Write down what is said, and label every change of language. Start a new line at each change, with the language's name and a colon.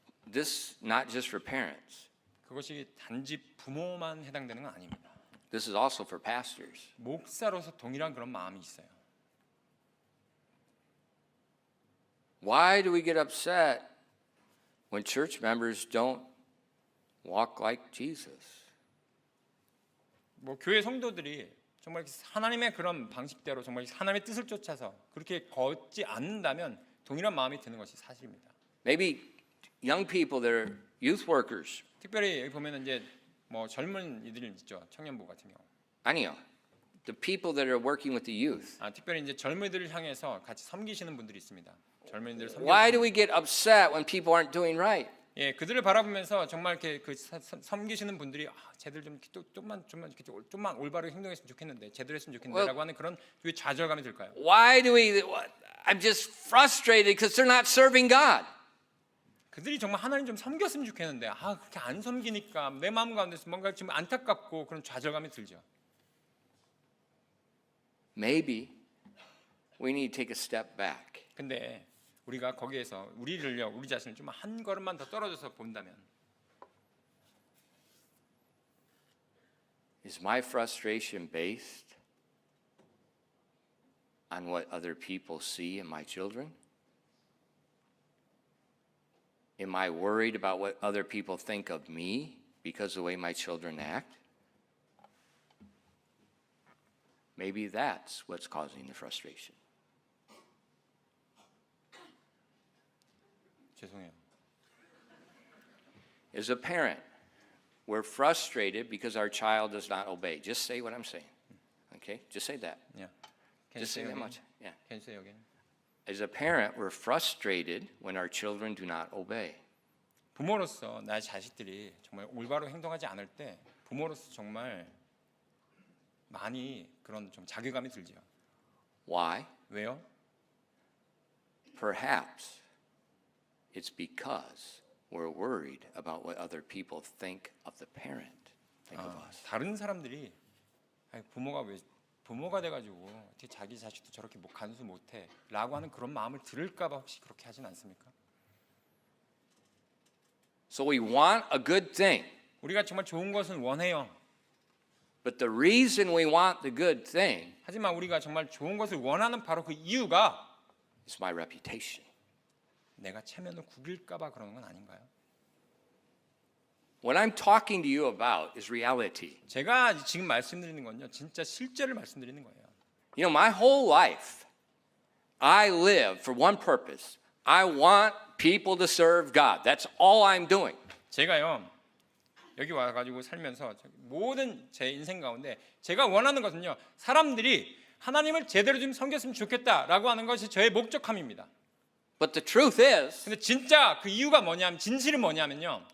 English: This not just for parents.
Korean: 그것이 단지 부모만 해당되는 건 아닙니다.
English: This is also for pastors.
Korean: 목사로서 동일한 그런 마음이 있어요.
English: Why do we get upset when church members don't walk like Jesus?
Korean: 교회 성도들이 정말 하나님의 그런 방식대로 정말 하나님의 뜻을 쫓아서 그렇게 걷지 않는다면 동일한 마음이 드는 것이 사실입니다.
English: Maybe young people that are youth workers.
Korean: 특별히 여기 보면은 이제 젊은 이들 있죠, 청년부 같은 경우. 아니요.
English: The people that are working with the youth.
Korean: 특별히 이제 젊은이들을 향해서 같이 섬기시는 분들이 있습니다. 젊은이들
English: Why do
Korean: 섬기시는.
English: we get upset when people aren't doing right?
Korean: 예, 그들을 바라보면서 정말 이렇게 섬기시는 분들이 쟤들 좀만 올바르게 행동했으면 좋겠는데, 제대로 했으면 좋겠는데라고 하는 그런 좌절감이 들까요?
English: Why do we I'm just frustrated because they're not serving God.
Korean: 그들이 정말 하나님 좀 섬겼으면 좋겠는데 그렇게 안 섬기니까 내 마음 가운데서 뭔가 좀 안타깝고 그런 좌절감이 들죠.
English: Maybe we need to take a step back.
Korean: 근데 우리가 거기에서 우리 자신을 좀 한 걸음만 더 떨어져서 본다면,
English: Is my frustration based on what other people see in my children? Am I worried about what other people think of me because of the way my children act? Maybe that's what's causing the frustration.
Korean: 죄송해요.
English: As a parent, we're frustrated because our child does not obey. Just say what I'm saying. Okay? Just say that. Yeah. Can you Just say say that again? much. Yeah. Can you say again? As a parent, we're frustrated when our children do not obey.
Korean: 부모로서 나의 자식들이 정말 올바로 행동하지 않을 때 부모로서 정말 많이 그런 좀 자괴감이 들죠.
English: Why?
Korean: 왜요?
English: Perhaps it's because we're worried about what other people think of the parent. Think of us.
Korean: 다른 사람들이 아니, 부모가 돼가지고 어떻게 자기 자식도 저렇게 뭐 간수 못해라고 하는 그런 마음을 들을까봐 혹시 그렇게 하진 않습니까?
English: So we want a good thing.
Korean: 우리가 정말 좋은 것은 원해요.
English: But the reason we want the good thing
Korean: 하지만 우리가 정말 좋은 것을 원하는 바로 그 이유가
English: is my reputation.
Korean: 내가 체면을 구길까봐 그러는 건 아닌가요?
English: What I'm talking to you about is reality.
Korean: 제가 지금 말씀드리는 건요, 진짜 실제를 말씀드리는 거예요.
English: You know, my whole life, I live for one purpose. I want people to serve God. That's all I'm doing.
Korean: 제가요 여기 와가지고 살면서 모든 제 인생 가운데 제가 원하는 것은요, 사람들이 하나님을 제대로 좀 섬겼으면 좋겠다라고 하는 것이 저의 목적함입니다.
English: But the truth is,
Korean: 근데 진짜 그 이유가 뭐냐면, 진실은 뭐냐면요,